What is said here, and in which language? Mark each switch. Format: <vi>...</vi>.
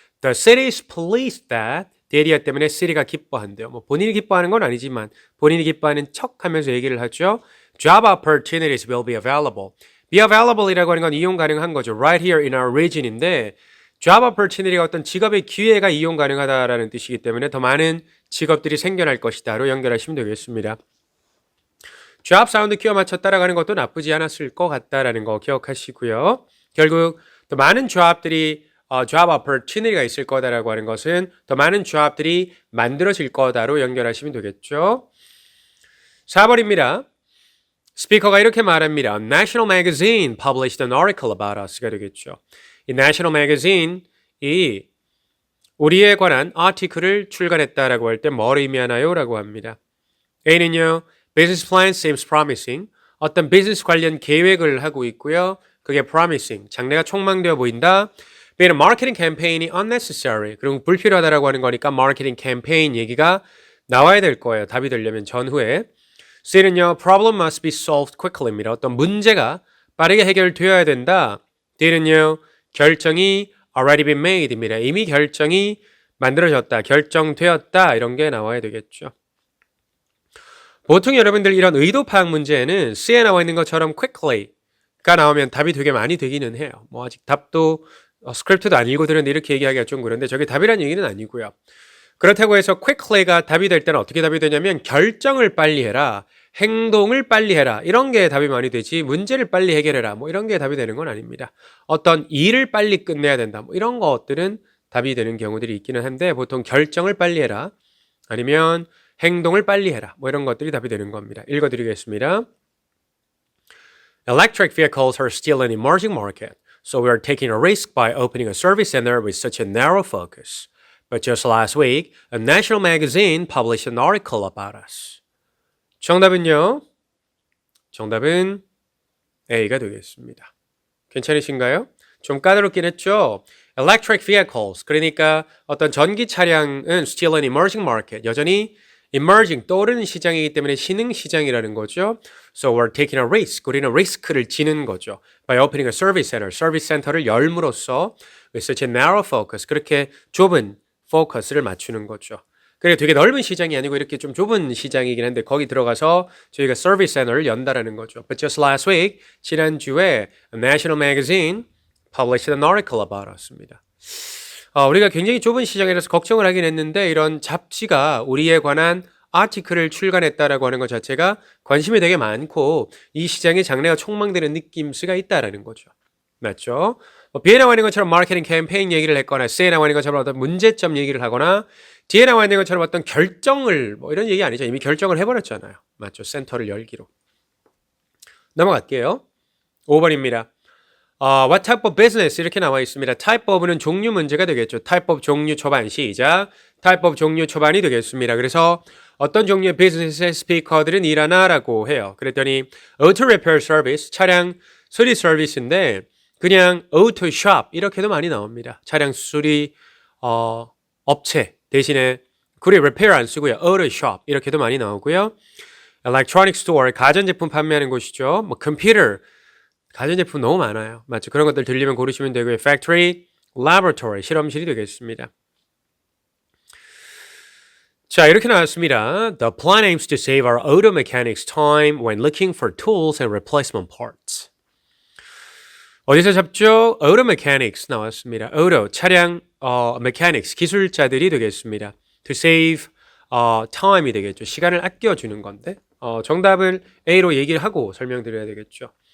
<en>The city is pleased that the area</en> <ko>때문에</ko> <en>city가</en> <ko>기뻐한대요. 뭐 본인이 기뻐하는 건 아니지만 본인이 기뻐하는 척하면서 얘기를 하죠.</ko> <en>Job opportunities will be available.</en> <ko>Be available이라고 하는 건 이용 가능한 거죠.</ko> <en>Right here in our region</en> <ko>인데 job opportunity가 어떤 직업의 기회가 이용 가능하다라는 뜻이기 때문에 더 많은 직업들이 생겨날 것이다로 연결하시면 되겠습니다. job 사운드 끼워 맞춰 따라가는 것도 나쁘지 않았을 것 같다라는 거 기억하시고요. 결국 더 많은 job들이 job opportunity가 있을 거다라고 하는 것은 더 많은 job들이 만들어질 거다로 연결하시면 되겠죠. 4번입니다. 스피커가 이렇게 말합니다.</ko> <en>National Magazine published an article about us가 되겠죠.</en> <ko>이 National Magazine이 우리에 관한 아티클을 출간했다라고 할 때 뭘 의미하나요? 라고 합니다. A는요.</ko> <en>Business plan seems promising.</en> <ko>어떤 비즈니스 관련 계획을 하고 있고요. 그게 promising. 장래가 촉망되어 보인다. B는</ko> <en>marketing campaign이 unnecessary.</en> <ko>그리고 불필요하다라고 하는 거니까 marketing campaign 얘기가 나와야 될 거예요. 답이 되려면 전후에. C는요.</ko> <en>Problem must be solved quickly입니다.</en> <ko>어떤 문제가 빠르게 해결되어야 된다. D는요. 결정이</ko> <en>already been made입니다.</en> <ko>이미 결정이 만들어졌다. 결정되었다. 이런 게 나와야 되겠죠. 보통 여러분들 이런 의도 파악 문제에는 C에 나와 있는 것처럼 quickly가 나오면 답이 되게 많이 되기는 해요. 뭐 아직 답도 스크립트도 안 읽고 들었는데 이렇게 얘기하기가 좀 그런데 저게 답이라는 얘기는 아니고요. 그렇다고 해서 quickly가 답이 될 때는 어떻게 답이 되냐면 결정을 빨리 해라. 행동을 빨리 해라. 이런 게 답이 많이 되지 문제를 빨리 해결해라. 뭐 이런 게 답이 되는 건 아닙니다. 어떤 일을 빨리 끝내야 된다. 뭐 이런 것들은 답이 되는 경우들이 있기는 한데 보통 결정을 빨리 해라. 아니면 행동을 빨리 해라. 뭐 이런 것들이 답이 되는 겁니다. 읽어드리겠습니다.</ko> <en>Electric vehicles are still an emerging market. So we are taking a risk by opening a service center with such a narrow focus. But just last week, a national magazine published an article about us.</en> <ko>정답은요? 정답은 A가 되겠습니다. 괜찮으신가요? 좀 까다롭긴 했죠? Electric vehicles, 그러니까 어떤 전기 차량은</ko> <en>still an emerging market,</en> <ko>여전히 emerging, 떠오르는 시장이기 때문에 신흥 시장이라는 거죠.</ko> <en>So we're taking a risk,</en> <ko>우리는 리스크를 지는 거죠.</ko> <en>By opening a service center,</en> <ko>서비스 센터를 열므로써</ko> <en>with such a narrow focus,</en> <ko>그렇게 좁은 포커스를 맞추는 거죠. 그리고 되게 넓은 시장이 아니고 이렇게 좀 좁은 시장이긴 한데 거기 들어가서 저희가 서비스 센터를 연다라는 거죠.</ko> <en>But just last week,</en> <ko>지난주에</ko> <en>a national magazine published an article about us입니다.</en> <ko>우리가 굉장히 좁은 시장이라서 걱정을 하긴 했는데 이런 잡지가 우리에 관한 아티클을 출간했다라고 하는 것 자체가 관심이 되게 많고 이 시장의 장래가 촉망되는 느낌스가 있다라는 거죠. 맞죠? B에 나와 있는 것처럼 마케팅 캠페인 얘기를 했거나 C에 나와 있는 것처럼 어떤 문제점 얘기를 하거나 D에 나와 있는 것처럼 어떤 결정을 뭐 이런 얘기 아니죠. 이미 결정을 해버렸잖아요. 맞죠? 센터를 열기로. 넘어갈게요. 5번입니다.</ko> <en>What type of business</en> <ko>이렇게 나와 있습니다. type of는 종류 문제가 되겠죠. type of 종류 초반 시작. type of 종류 초반이 되겠습니다. 그래서 어떤 종류의 비즈니스의 스피커들은 일하나라고 해요. 그랬더니 auto repair service 차량 수리 서비스인데 그냥 auto shop 이렇게도 많이 나옵니다. 차량 수리 업체 대신에 구리 repair 안 쓰고요. auto shop 이렇게도 많이 나오고요. electronic store 가전제품 판매하는 곳이죠. 뭐 컴퓨터 가전제품 너무 많아요. 맞죠? 그런 것들 들리면 고르시면 되고요. factory, laboratory, 실험실이 되겠습니다. 자, 이렇게 나왔습니다.</ko> <en>The plan aims to save our auto mechanics time when looking for tools and replacement parts.</en> <ko>어디서 잡죠? auto mechanics 나왔습니다. auto, 차량, mechanics, 기술자들이 되겠습니다. to save time이 되겠죠. 시간을 아껴주는 건데 정답을 A로 얘기를 하고 설명드려야 되겠죠.</ko>